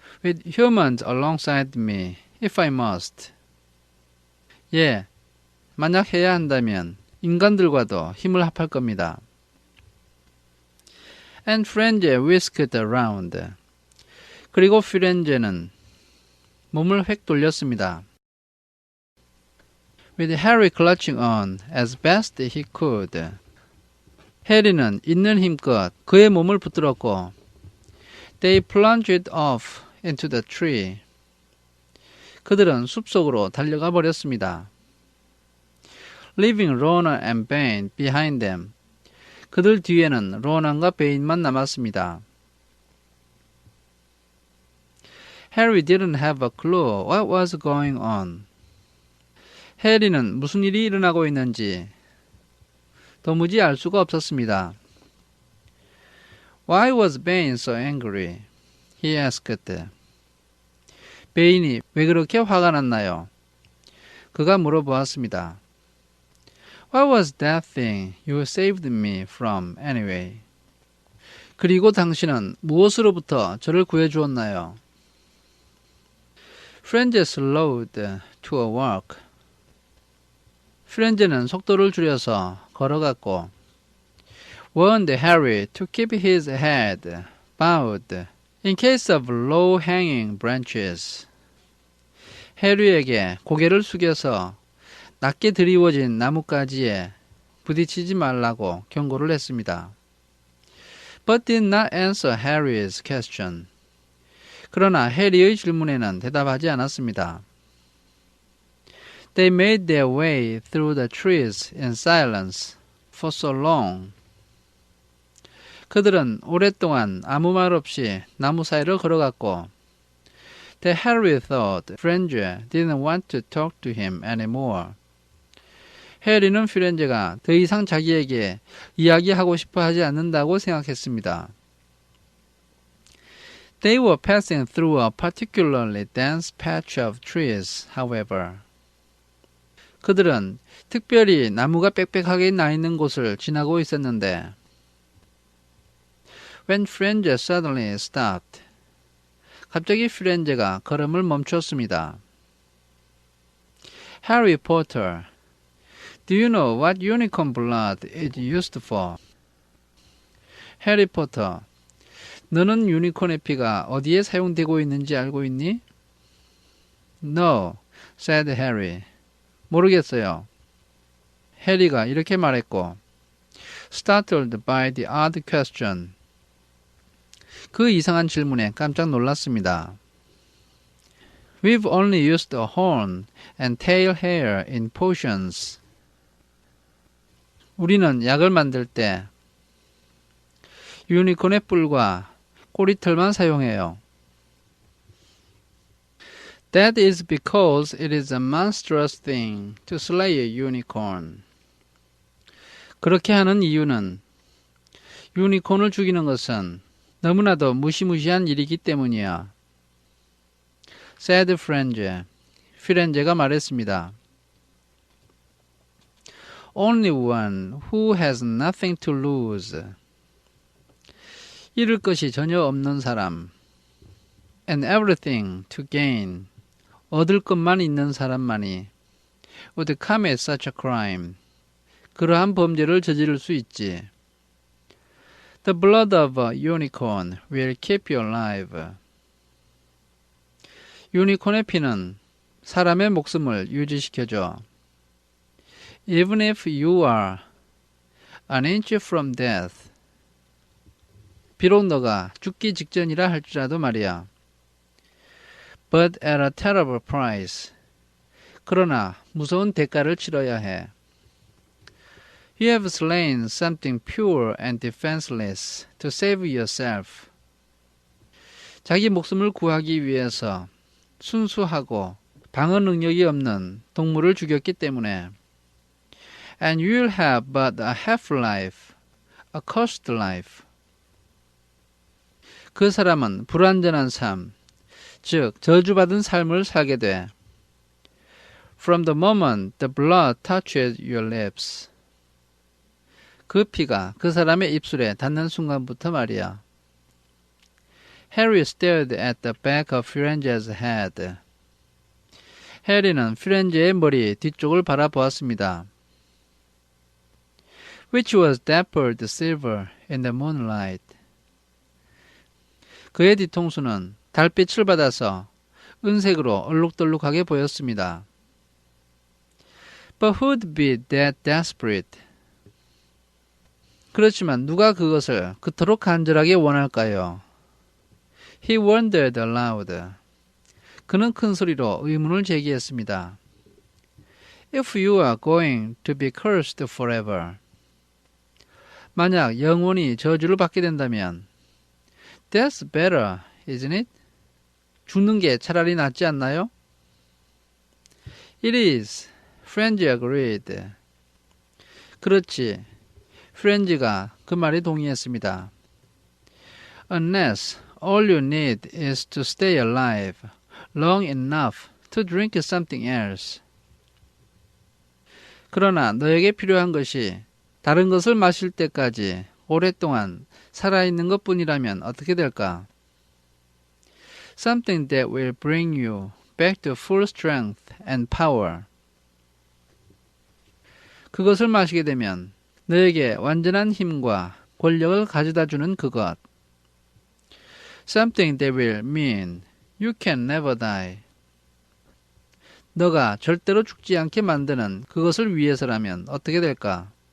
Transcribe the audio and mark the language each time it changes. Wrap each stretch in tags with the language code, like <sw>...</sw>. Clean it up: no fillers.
<en>with humans alongside me, if I must.</en> <ko>예, 만약 해야 한다면 인간들과도 힘을 합할 겁니다.</ko> <en>And Firenze whisked around.</en> <ko>그리고 피렌제는 몸을 획 돌렸습니다.</ko> <en>With Harry clutching on as best he could.</en> <ko>해리는 있는 힘껏 그의 몸을 붙들었고</ko> <en>They plunged off into the tree.</en> <ko>그들은 숲속으로 달려가 버렸습니다.</ko> <en>Leaving Ronan and Bane behind them.</en> <ko>그들 뒤에는 로난과 베인만 남았습니다.</ko> <en>Harry didn't have a clue what was going on.</en> <ko>해리는 무슨 일이 일어나고 있는지 도무지 알 수가 없었습니다.</ko> <en>Why was Bane so angry? He asked.</en> <ko>베인이 왜 그렇게 화가 났나요? 그가 물어보았습니다.</ko> <en>What was that thing you saved me from anyway?</en> <ko>그리고 당신은 무엇으로부터 저를 구해주었나요?</ko> <en>Firenze slowed to a walk.</en> <ko>피렌제는 속도를 줄여서 걸어갔고</ko> <en>warned Harry to keep his head bowed in case of low-hanging branches.</en> <ko>해리에게 고개를 숙여서 낮게 드리워진 나뭇가지에 부딪히지 말라고 경고를 했습니다.</ko> <en>But did not answer Harry's question.</en> <ko>그러나 해리의 질문에는 대답하지 않았습니다.</ko> <en>They made their way through the trees in silence for so long.</en> <ko>그들은 오랫동안 아무 말 없이 나무 사이를 걸어갔고</ko> <en>that Harry thought Firenze didn't want to talk to him anymore.</en> <ko>해리는 피렌제가 더 이상 자기에게 이야기하고 싶어 하지 않는다고 생각했습니다.</ko> <en>They were passing through a particularly dense patch of trees, however.</en> <ko>그들은 특별히 나무가 빽빽하게 나 있는 곳을 지나고 있었는데</ko> <en>When Firenze suddenly stopped.</en> <ko>갑자기 피렌제가 걸음을 멈췄습니다.</ko> <en>Harry Potter, do you know what unicorn blood is used for?</en> <ko>해리 포터, 너는 유니콘의 피가 어디에 사용되고 있는지 알고 있니?</ko> <en>No, said Harry.</en> <ko>모르겠어요. 해리가 이렇게 말했고</ko> <en>startled by the odd question.</en> <ko>그 이상한 질문에 깜짝 놀랐습니다.</ko> <en>We've only used a horn and tail hair in potions.</en> <ko>우리는 약을 만들 때 유니콘의 뿔과 꼬리털만 사용해요.</ko> <en>That is because it is a monstrous thing to slay a unicorn.</en> <ko>그렇게 하는 이유는 유니콘을 죽이는 것은 너무나도 무시무시한 일이기 때문이야.</ko> <en>said Firenze.</en> <ko>피렌제가 말했습니다.</ko> <en>Only one who has nothing to lose.</en> <ko>잃을 것이 전혀 없는 사람.</ko> <en>And everything to gain.</en> <ko>얻을 것만 있는 사람만이</ko> <en>would commit such a crime.</en> <ko>그러한 범죄를 저지를 수 있지.</ko> <en>The blood of a unicorn will keep you alive.</en> <ko>유니콘의 피는 사람의 목숨을 유지시켜줘.</ko> <en>Even if you are an inch from death.</en> <ko>비록 너가 죽기 직전이라 할지라도 말이야.</ko> <en>But at a terrible price.</en> <ko>그러나 무서운 대가를 치러야 해.</ko> <en>You have slain something pure and defenseless to save yourself.</en> <ko>자기 목숨을 구하기 위해서 순수하고 방어 능력이 없는 동물을 죽였기 때문에</ko> <en>And you'll have but a half-life, a cursed life.</en> <ko>그 사람은 불완전한 삶, 즉 저주받은 삶을 살게 돼.</ko> <en>From the moment the blood touches your lips.</en> <ko>그 피가 그 사람의 입술에 닿는 순간부터 말이야.</ko> <en>Harry stared at the back of Firenze's head.</en> <ko>해리는 피렌제의 머리 뒤쪽을 바라보았습니다.</ko> <en>Which was dappled silver in the moonlight.</en> <ko>그의 뒤통수는 달빛을 받아서 은색으로 얼룩덜룩하게 보였습니다.</ko> <en>But who'd be that desperate?</en> <ko>그렇지만 누가 그것을 그토록 간절하게 원할까요?</ko> <en>He wondered aloud.</en> <ko>그는 큰 소리로 의문을 제기했습니다.</ko> <en>If you are going to be cursed forever.</en> <ko>만약 영원히 저주를 받게 된다면</ko> <en>That's better, isn't it?</en> <ko>죽는 게 차라리 낫지 않나요?</ko> <en>It is. Friends agreed.</en> <ko>그렇지. 프렌즈가 그 말에 동의했습니다.</ko> <en>Unless all you need is to stay alive long enough to drink something else.</en> <ko>그러나 너에게 필요한 것이 다른 것을 마실 때까지 오랫동안 살아있는 것뿐이라면 어떻게 될까?</ko> <en>Something that will bring you back to full strength and power.</en> <ko>그것을 마시게 되면 너에게 완전한 힘과 권력을 가져다 주는 그것.</ko> <en>Something that will mean you can never die.</en> <ko>너가 절대로 죽지 않게 만드는 그것을 위해서라면 어떻게 될까?</ko>